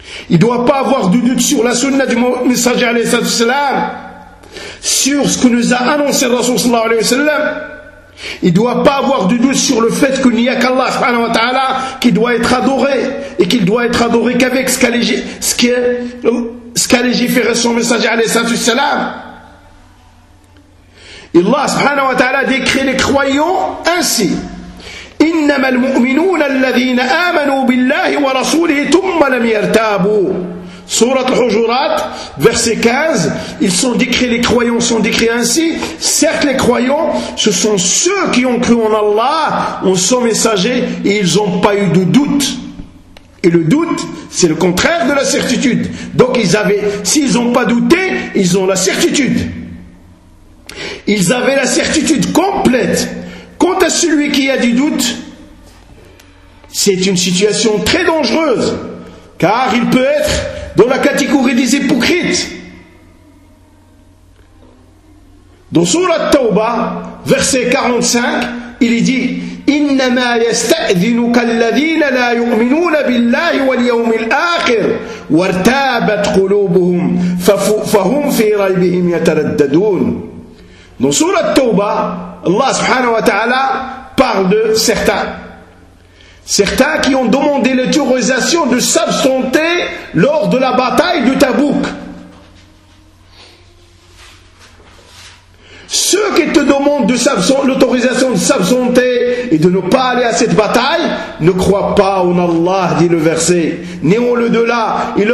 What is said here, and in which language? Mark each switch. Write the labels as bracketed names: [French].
[French] Il ne doit pas avoir de doute sur la sunna du messager alayhi sallallahu alayhi wa sallam, sur ce que nous a annoncé le rasoul sallallahu alayhi wa sallam. Il ne doit pas avoir de doute sur le fait qu'il n'y a qu'Allah subhanahu wa ta'ala qui doit être adoré, et qu'il doit être adoré qu'avec ce qu'a légiféré son messager alayhi sallallahu alayhi wa sallam. Allah subhanahu wa ta'ala décrit les croyants ainsi: [Arabic] إنما المؤمنون الذين آمنوا بالله ورسوله ثم لم يرتابوا. [French] Sourate Al-Hujurat, verset 15, ils sont décrits, les croyants sont décrits ainsi. Certes, les croyants, ce sont ceux qui ont cru en Allah, en son messager, et ils n'ont pas eu de doute. Et le doute, c'est le contraire de la certitude. Donc, ils avaient, s'ils n'ont pas douté, ils ont la certitude. Ils avaient la certitude complète. Quant à celui qui a du doute, c'est une situation très dangereuse, car il peut être dans la catégorie des hypocrites. Dans Sourate Tauba, verset 45, il est dit: [Arabic] إنما يستأذنك الذين لا يؤمنون بالله واليوم الآخر وارتابت قلوبهم فهم في ريبهم يترددون. [French] Dans Sourate Tauba, Allah subhanahu wa ta'ala parle de certains qui ont demandé l'autorisation de s'absenter lors de la bataille du Tabouk. Ceux qui te demandent de l'autorisation de s'absenter et de ne pas aller à cette bataille ne croient pas en Allah, dit le verset, ni en le-delà.